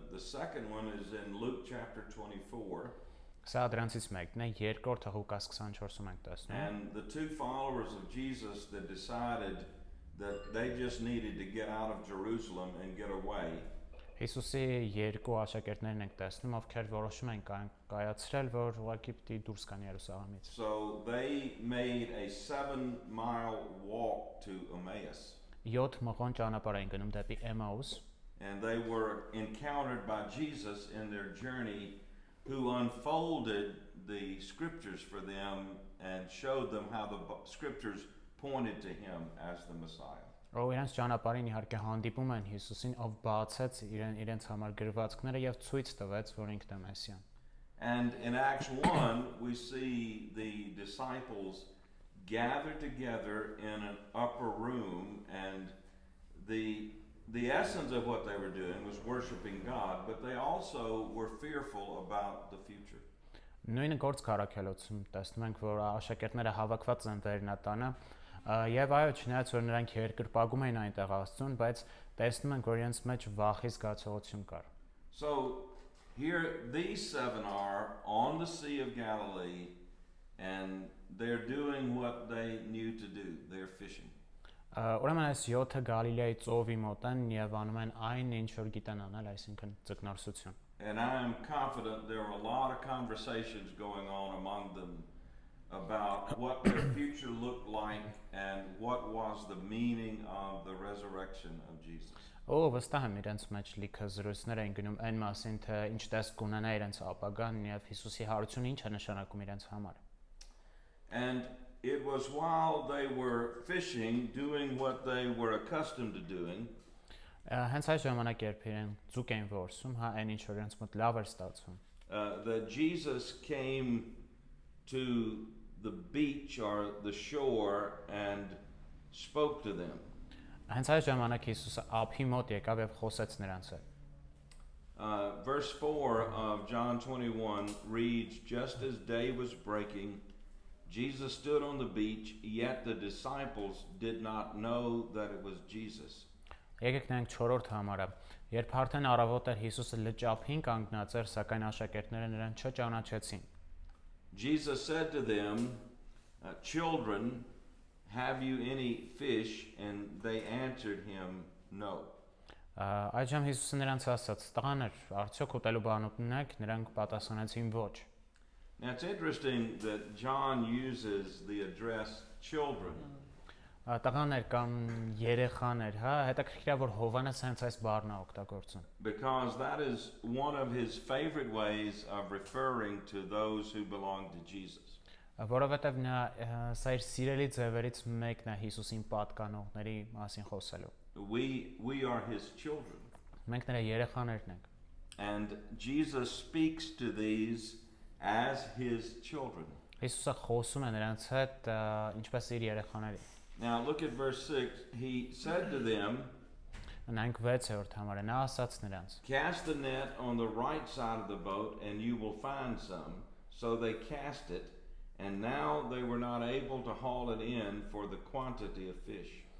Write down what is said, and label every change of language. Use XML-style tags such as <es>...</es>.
<en>The second one is in Luke chapter 24.</en> <hy>Սա դրանցից մեկն է, երկրորդը Ղուկաս 24-ում ենք տեսնում։</hy> <en>And the two followers of Jesus that decided that they just needed to get out of Jerusalem and get away.</en> <hy>Հիսուսի երկու աշակերտներն ենք տեսնում, ովքեր որոշում են կայացրել, որ ուղղակի պիտի դուրս գան Երուսաղեմից։</hy> <en>So they made a 7-mile walk to Emmaus.</en> <hy>7 մղոն ճանապարհ են գնում դեպի Էմաուս։</hy> <en>And they were encountered by Jesus in their journey, who unfolded the scriptures for them and showed them how the scriptures pointed to him as the Messiah.</en> <hy>Ով իրենց ճանապարհին իհարկե հանդիպում են Հիսուսին, ով բացեց իրենց համար գրվածքները եւ ցույց տվեց, որ ինքն է Մեսիան։</hy> <en>And in Acts 1, we see the disciples gathered together in an upper room, and the essence of what they were doing was worshiping God, but they also were fearful about the future.</en> <hy>Նույնը գործ քարակելոցում տեսնում ենք, որ աշակերտները հավաքված են վերնատանը, եւ այո, չնայած որ նրանք երկրպագում էին այնտեղ Աստծուն, բայց տեսնում ենք, որ իրենց մեջ վախի զգացողություն կար։</hy> <en>So here these 7 are on the Sea of Galilee, and they're doing what they knew to do. They're fishing.</en> <hy>Ուրեմն այս 7-ը Գալիլեայի ծովի մոտ են եւ անում են այն, ինչ որ գիտեն անել, այսինքն ձկնորսություն։</hy> <en>And I am confident there were a lot of conversations going on among them about what their future looked like and what was the meaning of the resurrection of Jesus.</en> <hy>Վստահ եմ իրենց մեջ լիքը զրույցներ են գնում այն մասին, թե ինչ տեսք կունենա իրենց ապագան եւ Հիսուսի հարությունը ինչ է նշանակում իրենց համար։</hy> <en>And it was while they were fishing, doing what they were accustomed to doing.</en> <hy>Հենց այս ժամանակ երբ իրեն ձուկ էին որսում, հա, այն ինչ որ իրենց մոտ լավ էր ստացվում։</hy> <en>That Jesus came to the beach or the shore and spoke to them.</en> <hy>Հենց այս ժամանակ Հիսուսը ափի մոտ եկավ եւ խոսեց նրանց հետ։</hy> <en>Verse 4 of John 21 reads, just as day was breaking, Jesus stood on the beach, yet the disciples did not know that it was Jesus.</en> <hy>Եկեք նայենք 4-րդ համարը։ Երբ արդեն առավոտ էր, Հիսուսը լճափին կանգնած էր, սակայն աշակերտները նրան չճանաչեցին։</hy> <en>Jesus said to them, children, have you any fish? And they answered him, no.</en> <hy>Այժմ Հիսուսը նրանց ասաց. տղաներ, արդյոք ուտելու բան ունեք? Նրանք պատասխանեցին ոչ։</hy> <en>Now it's interesting that John uses the address children.</en> <hy>Տղաներ կամ երեխաներ, հա, հետաքրքիր է որ Հովանես հենց այս բառն է օգտագործում։</hy> <en>Because that is one of his favorite ways of referring to those who belong to Jesus.</en> <hy>Որովհետև նա սա իր սիրելի ձևերից մեկն է Հիսուսին պատկանողների մասին խոսելու։</hy> <en>We are his children.</en> <hy>Մենք նրա երեխաներն ենք։</hy> <en>And Jesus speaks to these as his children.</en> <hy>Հիսուսը խոսում է նրանց հետ ինչպես իր երեխաների։</hy> <en>Now look at verse 6. He said to them,</en> <hy>Նայենք 6-րդ համարը, նա ասաց նրանց.</hy> <en>cast the net on the right side of the boat and you will find some. So they cast it, and now they were not able to haul it in for the quantity of fish.</en>